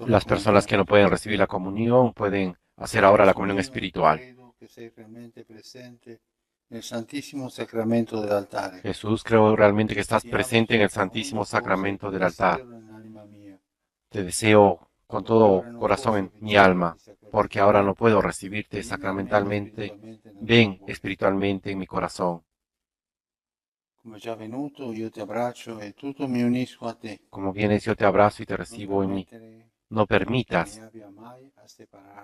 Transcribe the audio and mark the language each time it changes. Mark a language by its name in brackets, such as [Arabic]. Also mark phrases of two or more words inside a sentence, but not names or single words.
[Spanish] Las personas que no pueden recibir la comunión pueden hacer ahora la comunión espiritual. [Italian] Credo che sei realmente presente nel Santissimo Sacramento dell'altare. [Spanish] Jesús, creo realmente que estás presente en el Santísimo Sacramento del altar. Te deseo con todo corazón en mi alma, porque ahora no puedo recibirte sacramentalmente. Ven espiritualmente en mi corazón. [Italian] Come già venuto, io ti abbraccio e tutto mi unisco a te. [Spanish] Como vienes, yo te abrazo y te recibo en mí. No permitas [Italian] mi abbia mai a separare